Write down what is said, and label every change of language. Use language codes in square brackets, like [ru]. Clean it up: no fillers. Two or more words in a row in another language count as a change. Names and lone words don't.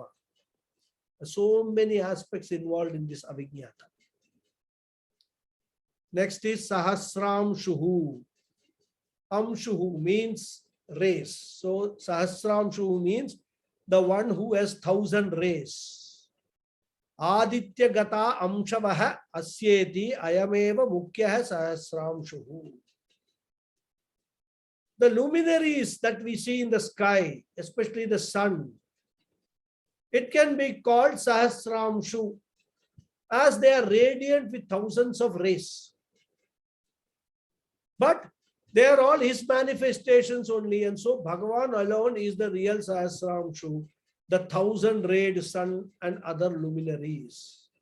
[en] So many aspects involved in this Avignata. Next is Sahasramshuhu. Amshuhu means race. So Sahasramshuhu means the one who has 1,000 rays. [sa] आदित्य गता अंशवः अस्येति अयमेव मुख्यः सहस्रांशुः. [en] The luminaries that we see in the sky, especially the sun, it can be called Sahasramshu, as they are radiant with thousands of rays. But they are all his manifestations only, and so Bhagavan alone is the real Sahasramshu, the 1,000-rayed sun and other luminaries.